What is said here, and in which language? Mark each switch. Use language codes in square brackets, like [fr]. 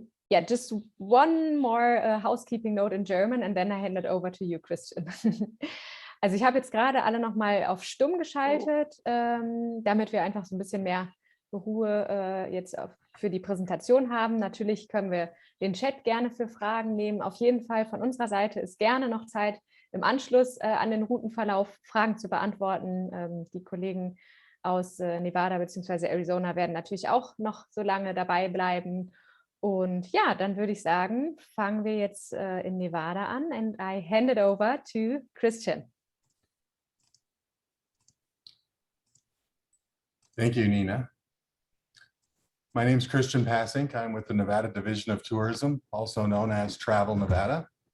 [en] Yeah, just one more housekeeping note in German, and then I hand it over to you, Christian. [de] Also ich habe jetzt gerade alle nochmal auf Stumm geschaltet, damit wir einfach so ein bisschen mehr Ruhe jetzt für die Präsentation haben. Natürlich können wir den Chat gerne für Fragen nehmen. Auf jeden Fall von unserer Seite ist gerne noch Zeit, im Anschluss an den Routenverlauf Fragen zu beantworten. Die Kollegen aus Nevada bzw. Arizona werden natürlich auch noch so lange dabei bleiben. Und ja, dann würde ich sagen, fangen wir jetzt in Nevada an. [en] And I hand it over to Christian. Thank you, Nina. My name is Christian Passink. I'm with the Nevada Division of Tourism, also known as Travel Nevada.